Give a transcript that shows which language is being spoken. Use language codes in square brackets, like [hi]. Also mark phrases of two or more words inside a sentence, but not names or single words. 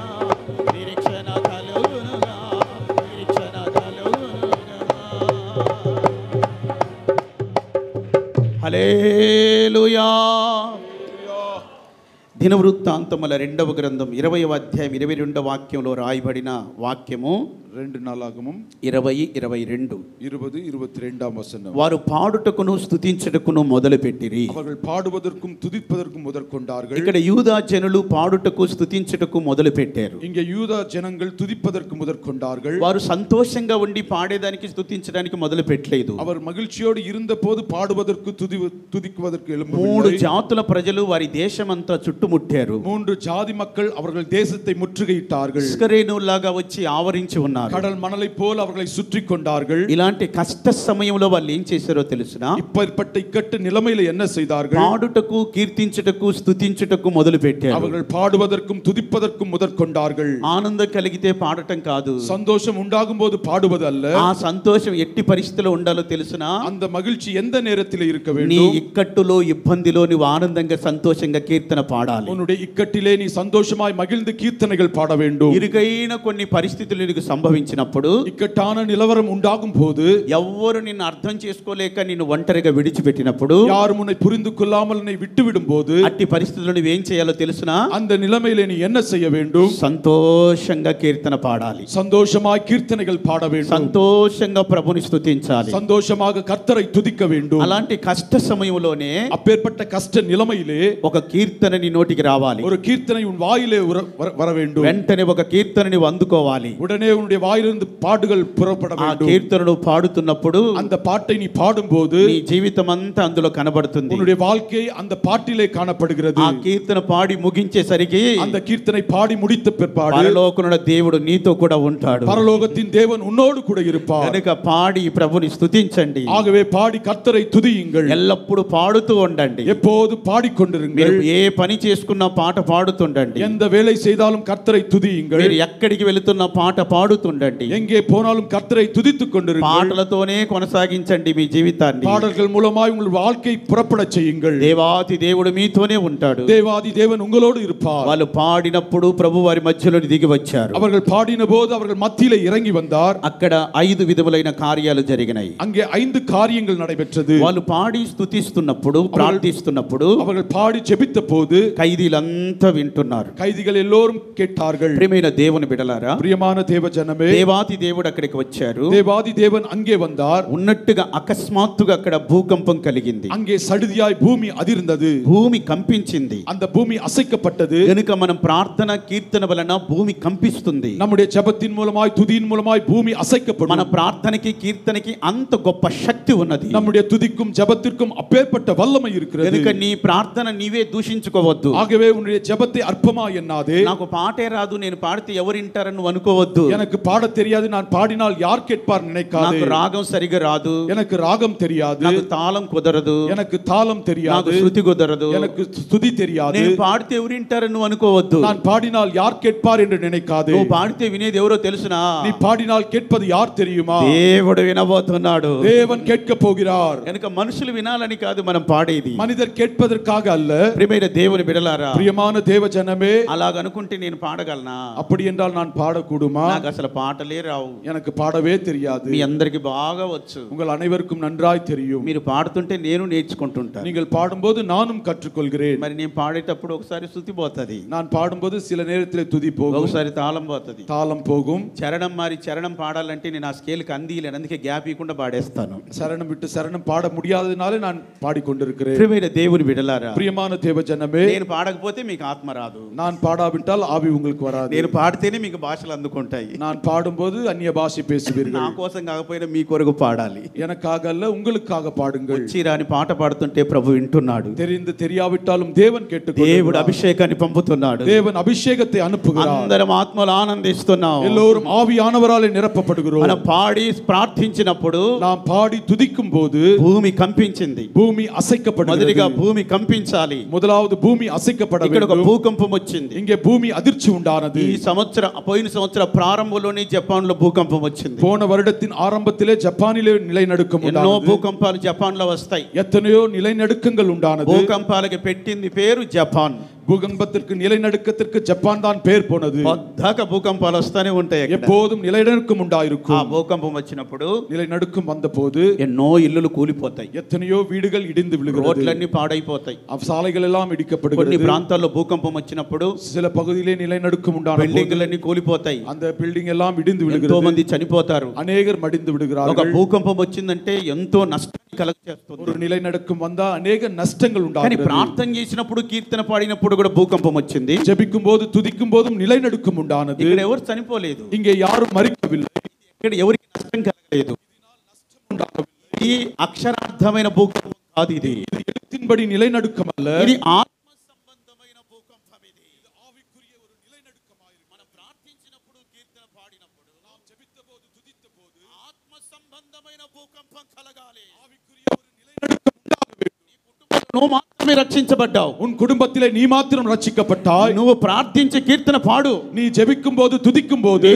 [te] నిరీక్షణ కలుగునుగా. నిరీక్షణ కలుగునుగా. హల్లెలూయా. దినవృత్తాంతముల 2వ గ్రంథం 20వ అధ్యాయం 22వ వాక్యంలో రాయబడిన వాక్యము [ta] 2 நாளாகமும் 20:22. 20:22 வசனம். [te] వారు పాడుటకును స్తుతించుటకును మొదలుపెట్టిరి. [ta] அவர்கள் பாடுவதற்கும் துதிப்பதற்கும் முதற்கொண்டார்கள். [te] ఇక్కడ యూదా జనులు పాడుటకు స్తుతించుటకు మొదలుపెట్టారు. [ta] இங்கே யூதா ஜனங்கள் துதிப்பதற்கு முதற்கொண்டார்கள். [te] వారు సంతోషంగా ఉండి పాడేదానికి స్తుతించడానికి మొదలు పెట్టలేదు. [ta] அவர் மகிழ்ச்சியோடு இருந்தபோது பாடுவதற்கு துதிக்குவதற்கு 3 எழும்பவில்லை. [te] జాతుల ప్రజలు వారి దేశమంతా చుట్టుముట్టారు. [ta] 3 ஜாதி மக்கள் அவர்கள் தேசத்தை முற்றுகையிட்டார்கள். [te] ఇస్కరేణులాగా వచ్చి ఆవరించి ఉన్నారు. [ta] கடல் மணலை போல் அவர்களை சுற்றி கொண்டார்கள். [te] ఇలాంటి కష్ట సమయంలో వాళ్ళు ఏం చేశారో తెలుసునా? [ta] இப்படிப்பட்ட இக்கட்டு நிலைமையில என்ன செய்தார்கள்? [te] పాడుటకు కీర్తించుటకు స్తుతించుటకు మొదలు పెట్టారు. [ta] அவர்கள் பாடுவதற்கும் துதிப்பதற்கும் முதற்கொண்டார்கள். [te] ఆనందం కలిగితే పాడటం కాదు. [ta] சந்தோஷம் உண்டாகும் போது பாடுவது அல்ல. [te] ఆ సంతోషం ఎట్టి పరిస్థితిలో ఉండాలో తెలుసునా? [ta] அந்த మகிழ்ச்சி எந்த நேரத்தில் இருக்க [te] నీ [ta] வேண்டும்? [te] ఇక్కట్టులో ఇబ్బందిలో నువ్వు ఆనందంగా సంతోషంగా కీర్తన పాడాలి. [ta] உன்னுடைய இக்கட்டிலே நீ சந்தோஷமாய் மகிழ்ந்து கீர்த்தனைகள் பாட வேண்டும். [te] ఇరుకైన కొన్ని పరిస్థితులు నీకు సంభవిస్తాయి. సంభవించినప్పుడు, [ta] இக்கட்டான நிலவரம் உண்டாகும் போது, [te] ఎవ్వరు నిన్ను అర్థం చేసుకోలేక నిన్ను ఒంటరిగా విడిచిపెట్టినప్పుడు, [ta] யாரும் உன்னை புரிந்து கொள்ளாமல் உன்னை விட்டுவிடும் போது, [te] అట్టి పరిస్థితుల్లో నువ్వేం చేయాలో తెలుసునా? [ta] அந்த நிலைமையிலே நீ என்ன செய்ய வேண்டும்? [te] సంతోషంగా కీర్తన పాడాలి, [ta] சந்தோஷமாய் கீர்த்தனைகள் பாட வேண்டும், [te] సంతోషంగా ప్రభుని స్తుతించాలి. [ta] சந்தோஷமாக கர்த்தரை துதிக்க வேண்டும். [te] అలాంటి కష్ట సమయంలోనే [ta] அப்பேற்பட்ட கஷ்ட நிலைமையிலே [te] ఒక కీర్తన నీ నోటికి రావాలి. [ta] ஒரு கீர்த்தனை உன் வாயிலே வர வேண்டும். [te] వెంటనే ఒక కీర్తనని అందుకోవాలి. [ta] உடனே உன்னுடைய வாயிலிருந்து பாடுகள் புறப்பட [te] ఆ [ta] வேண்டும். [te] కీర్తనను పాడుతున్నప్పుడు [ta] அந்த பாட்டை நீ பாடும்போது [te] నీ జీవితం అంతా అందులో కనబడుతుంది. [ta] உன்னுடைய வாழ்க்கை அந்த பாட்டிலே காணப்படுகிறது. [te] ఆ కీర్తన పాడి ముగించేసరికి [ta] அந்த கீர்த்தனை பாடி முடித்த பிற்பாடு [te] పరలోకమున దేవుడు నీతో కూడా ఉంటాడు. [ta] பரலோகத்தின் தேவன் உன்னோடு கூட இருப்பார். [te] కనుక పాడి ప్రభుని స్తుతించండి. [ta] ஆகவே பாடி கர்த்தரை துதியுங்கள். [te] ఎల్లప్పుడూ పాడుతూ ఉండండి. [ta] எப்போது பாடிக்கொண்டிருங்கள். [te] మీరు ఏ పని చేసుకున్నా పాట పాడుతుండండి. [ta] எந்த வேலை செய்தாலும் கர்த்தரை துதியுங்கள். [te] మీరు ఎక్కడికి వెళుతున్నా పాట పాడుతుండండి. [ta] எங்கே போனாலும் கர்த்தரை துதித்துக் கொண்டிருங்கள். [te] పాటలతోనే కొనసాగించండి మీ జీవితాన్ని. [ta] பாடல்கள் மூலமாய் உங்கள் வாழ்க்கை புறப்பட செய்யுங்கள். [te] దేవాది దేవుడు మీతోనే ఉంటాడు. [ta] தேவாதி தேவன் உங்களோடு இருப்பார். [te] వాళ్ళు పాడినప్పుడు ప్రభు వారి మధ్యలో దిగి వచ్చారు. [ta] அவர்கள் பாடின போது அவர்கள் மத்தியிலே இறங்கி வந்தார். [te] అక్కడ 5 విధములైన కార్యాలు జరిగినాయి. [ta] அங்கே 5 காரியங்கள் நடைபெற்றது. [te] వాళ్ళు పాడి స్తుతిస్తున్నప్పుడు, ప్రార్థిస్తున్నప్పుడు, [ta] அவர்கள் பாடி ஜெபித்த போது [te] ఖైదీలంతా వింటున్నారు. [ta] கைதிகள் எல்லோரும் கேட்டார்கள். [te] ప్రియమైన దేవుని బిడ్డలారా, [ta] பிரியமான தேவ ஜனமே, [te] దేవాది దేవుడు అక్కడికి వచ్చారు. [ta] தேவாதி தேவன் அங்கே வந்தார். [te] ఉన్నట్టుగా అకస్మాత్తుగా అక్కడ భూకంపం కలిగింది. [ta] அங்கே சடுதியாய் பூமி அதிர்ந்தது. [te] భూమి కంపించింది. [ta] அந்த பூமி அசைக்கப்பட்டது. [te] గనుక మనం ప్రార్థన కీర్తన వలన భూమి కంపిస్తుంది. [ta] நம்முடைய ஜெபத்தின் மூலமாய் துதியின் மூலமாய் பூமி அசைக்கப்படும். [te] మన ప్రార్థనకి కీర్తనకి అంత గొప్ప శక్తి ఉన్నది. [ta] நம்முடைய துதிக்கும் ஜெபத்திற்கும் அப்பேற்பட்ட வல்லமை இருக்கிறது. [te] గనుక నీ ప్రార్థన నీవే దూషించుకోవద్దు. [ta] ஆகவே உன்னுடைய ஜெபத்தை அற்பமா எண்ணாதே. [te] నాకు పాటే రాదు, నేను పాడితే ఎవరు వింటారని నువ్వు అనుకోవద్దు. [ta] எனக்கு பாட தெரியாது, நான் பாடினால் யார் கேட்பார் நினைக்காதே. [te] నాకు రాగం సరిగా రాదు, [ta] எனக்கு ராகம் தெரியாது, [te] నాకు తాళం కుదరదు, [ta] எனக்கு தாளம் [te] నాకు [ta] தெரியாது, [te] శృతి కుదరదు, [ta] எனக்கு துதி தெரியாது. [te] నేను పాడితే ఎవరు వింటారని నువ్వు అనుకోవద్దు. [ta] நான் பாடினால் யார் கேட்பார் என்று நினைக்காதே. [te] నువ్వు పాడితే వినేది ఎవరో తెలుసునా? [ta] நீ பாடினால் கேட்பது யார் தெரியுமா? [te] దేవుడు వినబోతున్నాడు. [ta] தேவன் கேட்க போகிறார். [te] కనుక మనుషులు వినాలని కాదు మనం పాడేది, [ta] மனிதர் கேட்பதற்காக அல்ல. [te] ప్రియమైన దేవుని బిడలారా, [ta] பிரியமான தேவ ஜனமே, [te] అలాగనుకుంటే నేను పాడగలనా? [ta] அப்படி என்றால் நான் பாடக்கூடுமா? [te] నాకు అసలు పాటలే రావు. [ta] எனக்கு பாடவே தெரியாது. [te] మీ అందరికి బాగా వచ్చు. [ta] உங்கள் அனைவருக்கும் நன்றாய் தெரியும். [te] మీరు పాడుతుంటే నేను నేర్చుకుంటుంటాను. [ta] நீங்கள் பாடும்போது நானும் கற்றுக்கொள்கிறேன். [te] మరి నేను పాడేటప్పుడు ఒకసారి శృతి పోతది, [ta] நான் பாடும்போது சில நேரத்திலே துதி போகும், [te] ఒకసారి తాళం పోతది, [ta] தாளம் போகும். [te] చరణం మారి చరణం పాడాలంటే నేను ఆ స్కేల్కి అందియలేను, అందుకే గ్యాప్ ఇవ్వకుండా పాడేస్తాను. [ta] சரணம் விட்டு சரணம் பாட முடியாதனாலே நான் பாடிக்கொண்டிருக்கிறேன். [te] ప్రియమైన దేవుని బిడలారా, [ta] பிரியமான தேவ ஜனமே, [te] నేను పాడకపోతే మీకు ఆత్మ రాదు, [ta] நான் பாடாவிட்டால் ஆவி உங்களுக்கு வராது. [te] నేను పాడితేనే మీకు భాషలు అందుకుంటాయి. [ta] நான் பாடும்போது அந்நிய பாஷை [te] నా [ta] பேசுவீர்கள். [te] కోసం కాకపోయినా మీ కొరకు పాడాలి. [ta] எனக்காக அல்ல, உங்களுக்காக பாடுங்கள். [te] వచ్చి రాని పాట పాడుతుంటే ప్రభు వింటున్నాడు. [ta] தெரிந்து தெரியாவிட்டாலும் தேவன் [te] దేవుడు [ta] கேட்டுக்கொள்கிறார். [te] అభిషేకాన్ని పంపుతున్నాడు. [ta] தேவன் அபிஷேகத்தை அனுப்புகிறார். [te] అందరం ఆత్మలో ఆనందిస్తున్నాం. [ta] எல்லோரும் ஆவியானவராலே நிரப்பப்படுகிறோம். [te] మనం పాడి ప్రార్థించినప్పుడు [ta] நாம் பாடி துதிக்கும் போது [te] భూమి కంపించింది. [ta] பூமி அசைக்கப்படுகிறது. [te] మొదటిగా భూమి కంపించాలి. [ta] முதலாவது பூமி அசைக்கப்பட [te] ఇక్కడ ఒక [ta] வேண்டும். [te] భూకంపం వచ్చింది. [ta] இங்கே பூமி அதிர்ச்சி உண்டானது. [te] పోయిన సంవత్సర ప్రారంభంలోనే జపాన్ లో భూకంపం వచ్చింది. [ta] போன வருடத்தின் ஆரம்பத்திலே ஜப்பானிலே நிலநடுக்கம் [te] ఎన్నో [ta] உண்டானது. [te] భూకంపాలు జపాన్ లో వస్తాయి. [ta] எத்தனையோ நிலநடுக்கங்கள் உண்டானது. [te] భూకంపాలకి పెట్టింది పేరు జపాన్. [ta] பூகம்பத்திற்கு நிலநடுக்கத்திற்கு ஜப்பான் தான் பேர் போனது. [te] పొద్దాక భూకంపాలు వస్తానే ఉంటాయి. [ta] எப்போதும் நிலநடுக்கம் [te] ఆ [ta] உண்டாயிருக்கும். [te] భూకంపం వచ్చినప్పుడు [ta] நிலநடுக்கம் வந்தபோது [te] ఎన్నో ఇల్లులు కూలిపోతాయి, [ta] எத்தனையோ வீடுகள் இடிந்து விழுகிறது. [te] రోడ్లన్నీ పాడైపోతాయి. [ta] சாலைகள் எல்லாம் [te] కొన్ని [ta] இடிக்கப்படுகிறது. [te] ప్రాంతాల్లో భూకంపం వచ్చినప్పుడు [ta] சில பகுதியிலே நிலநடுக்கம் உண்டான [te] బిల్డింగ్లన్నీ కూలిపోతాయి, [ta] அந்த பில்டிங் எல்லாம் இடிந்து [te] ఎంతో [ta] விழுகிறது. [te] మంది చనిపోతారు. [ta] அநேகர் மடிந்து [te] ఒక [ta] விடுகிறார்கள். [te] భూకంపం వచ్చిందంటే ఎంతో నష్టాన్ని కలగచేస్తుంది. [ta] ஒரு நிலநடுக்கம் வந்தா அநேக நஷ்டங்கள் [te] కానీ [ta] உண்டாகிறது. [te] ప్రార్థన చేసినప్పుడు కీర్తన పాడినప్పుడు కూడా భూకంపం వచ్చింది. [ta] ஜெபிக்கும் போது துதிக்கும் போதும் நிலநடுக்கம் உண்டானது. [te] ఇక్కడ ఎవరు చనిపోలేదు, [ta] இங்கே யாரும் மரிக்கவில்லை. [te] ఇక్కడ ఎవరికి నష్టం కలగలేదు. ఇది అక్షరార్థమైన భూకంపం కాదు, ఇది [ta] இது எழுத்தின்படி நிலநடுக்கம் அல்ல. [te] ఇది ఆత్మ సంబంధమైన భూకంపం. ఇది [ta] ஆவிக்குரிய ஒரு நிலநடுக்கமாயிருக்கும். [te] మనం ప్రార్థించినప్పుడు కీర్తన పాడినప్పుడు [ta] நாம் ஜெபித்தபோது துதித்தபோது [te] ఆత్మ సంబంధమైన భూకంపం కలగాలి. [ta] ஆவிக்குரிய ஒரு நிலநடுக்கம் உண்டாக வேண்டும். [te] నువ్వు మాత్రమే రక్షించబడ్డావు. [ta] உன் குடும்பத்திலே நீ மாத்திரம் ரட்சிக்கப்பட்டாய். [te] నువ్వు ప్రార్థించి కీర్తన పాడు, [ta] நீ ஜெபிக்கும் போது துதிக்கும் போது